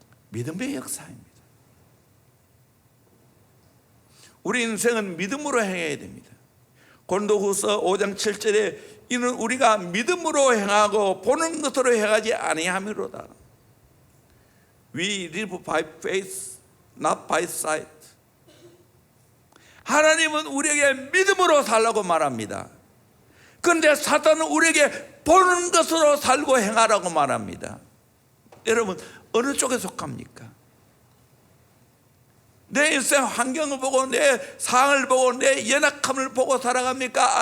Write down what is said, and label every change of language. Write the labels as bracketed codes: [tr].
[ko] 믿음의 역사입니다. 우리 인생은 믿음으로 행해야 됩니다. 고린도후서 5장 7절에 이는 우리가 믿음으로 행하고 보는 것으로 행하지 아니함이로다. [en] We live by faith, not by sight. [ko] 하나님은 우리에게 믿음으로 살라고 말합니다. 그런데 사탄은 우리에게 보는 것으로 살고 행하라고 말합니다. 여러분, 어느 쪽에 속합니까? 내 인생 환경을 보고 내 상황을 보고 내 연약함을 보고 살아갑니까?